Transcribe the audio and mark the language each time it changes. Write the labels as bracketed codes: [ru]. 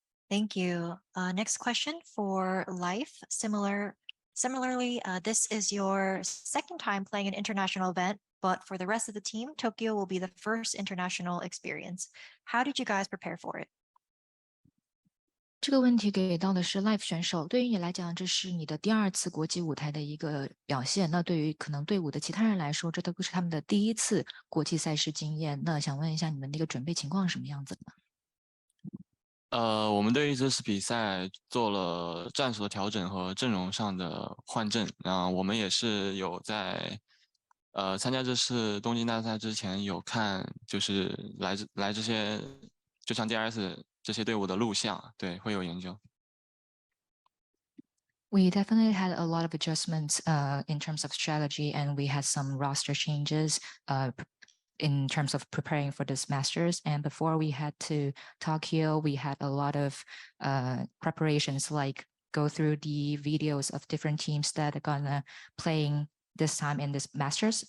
[en] Thank you. Next question for Life. Similarly, this is your second time playing an international event, but for the rest of the team, Tokyo will be the first international experience. How did you guys prepare for it? [zh] 这个问题给到的是 Live 选手，对于你来讲，这是你的第2次国际舞台的一个表现。那对于可能队伍的其他人来说，这都不是他们的第1次国际赛事经验。那想问一下你们的一个准备情况是什么样子的？我们对于这次比赛做了战术的调整和阵容上的换阵。我们也是有在参加这次东京大赛之前有看，就是来这些就像 DRX 这些队伍的录像，对，会有研究。 [en] We definitely had a lot of adjustments in terms of strategy, and we had some roster changes in terms of preparing for this Masters. And before we head to Tokyo, we had a lot of preparations, like go through the videos of different teams that are gonna playing this time in this Masters.